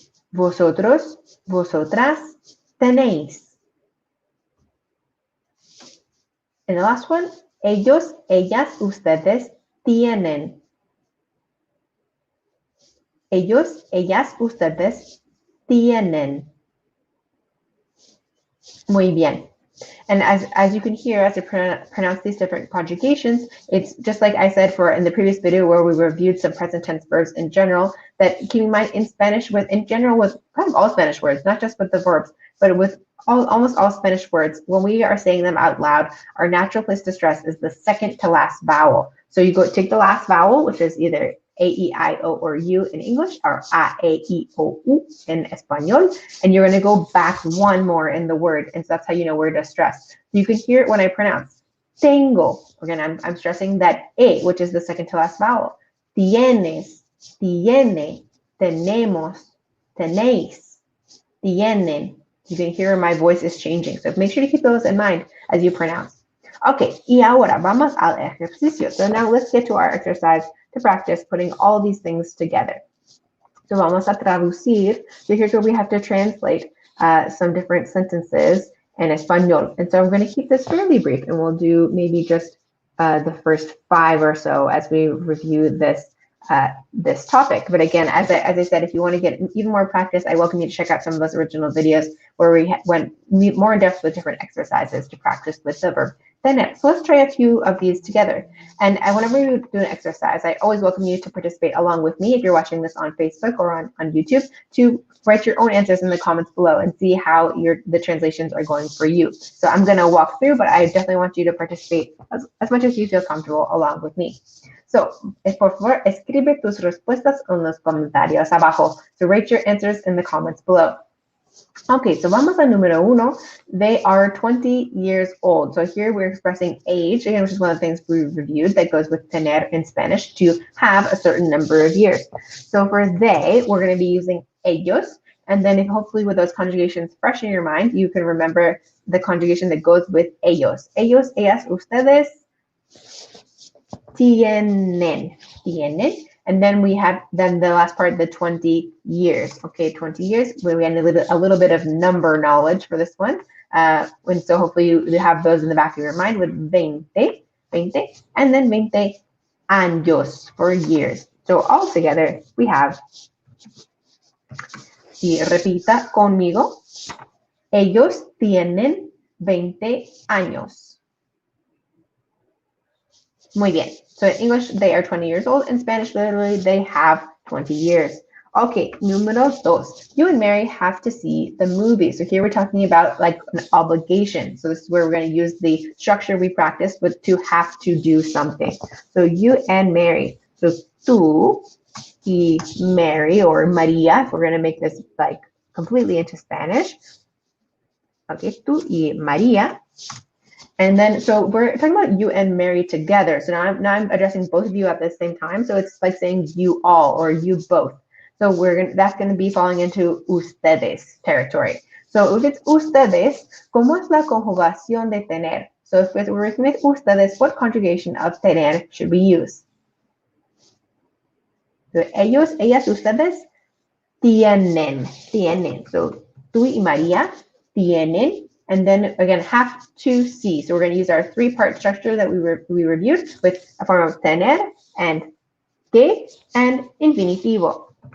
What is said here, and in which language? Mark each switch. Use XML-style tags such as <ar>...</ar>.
<es>Vosotros, vosotras tenéis.</es> <en>And the last one,</en> <es>ellos, ellas, ustedes tienen. Ellos, ellas, ustedes tienen. Muy bien.</es> <en>And as you can hear, as I pronounce these different conjugations, it's just like I said in the previous video where we reviewed some present tense verbs in general, that keep in mind in Spanish in general with kind of all Spanish words, not just with the verbs, but with almost all Spanish words, when we are saying them out loud, our natural place to stress is the second to last vowel. So you take the last vowel, which is either A, E, I, O, or U in English, or A, E, I, O, U in Espanol, and you're going to go back one more in the word, and so that's how you know where to stress. You can hear it when I pronounce tengo. Again, I'm stressing that A, which is the second to last vowel.</en> <es>Tienes, tiene, tenemos, tenéis, tienen.</es> <en>You can hear my voice is changing, so make sure to keep those in mind as you pronounce.</en> <es>Okay, y ahora vamos al ejercicio.</es> <en>So now let's get to our exercise to practice putting all these things together. So</en> <es>vamos a traducir.</es> <en>So here's where we have to translate some different sentences in Espanol. And so I'm going to keep this fairly brief, and we'll do maybe just the first 5 or so as we review this topic. But again, as I said, if you want to get even more practice, I welcome you to check out some of those original videos where we went more in depth with different exercises to practice with the verb tener. So let's try a few of these together. And whenever you do an exercise, I always welcome you to participate along with me if you're watching this on Facebook or on YouTube, to write your own answers in the comments below and see how the translations are going for you. So I'm going to walk through, but I definitely want you to participate as much as you feel comfortable along with me.</en> <es>So, por favor, escribe tus respuestas en los comentarios abajo.</es> <en>So write your answers in the comments below. Okay, so</en> <es>vamos a número 1.</es> <en>They are 20 years old. So here we're expressing age, again, which is one of the things we reviewed that goes with tener in Spanish, to have a certain number of years. So for they, we're going to be using ellos. And then if hopefully with those conjugations fresh in your mind, you can remember the conjugation that goes with ellos.</en> <es>Ellos, ellas, ustedes tienen.</es> <en>And then we have the last part, the 20 years. Okay, 20 years. We get a little bit of number knowledge for this one. And so hopefully you have those in the back of your mind with 20, and then 20 años for years. So all together we have,</en> <es>y repita conmigo, ellos tienen 20 años. Muy bien.</es> <en>So in English, they are 20 years old. In Spanish, literally, they have 20 years. Okay, número 2. You and Mary have to see the movie. So here we're talking about like an obligation. So this is where we're going to use the structure we practiced with to have to do something. So you and Mary. So</en> <es>tú y Mary,</es> <en>or María, if we're going to make this like completely into Spanish. Okay,</en> <es>tú y María.</es> <en>And then, so we're talking about you and Mary together. So now I'm addressing both of you at the same time. So it's like saying you all or you both. So that's going to be falling into ustedes territory. So if it's</en> <es>ustedes, ¿cómo es la conjugación de tener?</es> <en>So if we're working with ustedes, what conjugation of tener should we use?</en> <es>So ellos, ellas, ustedes, tienen.</es> <en>So</en> <es>tú y María tienen,</es> <en>and then again, have to see. So we're going to use our three-part structure that we reviewed with a form of tener and que and infinitivo.</en>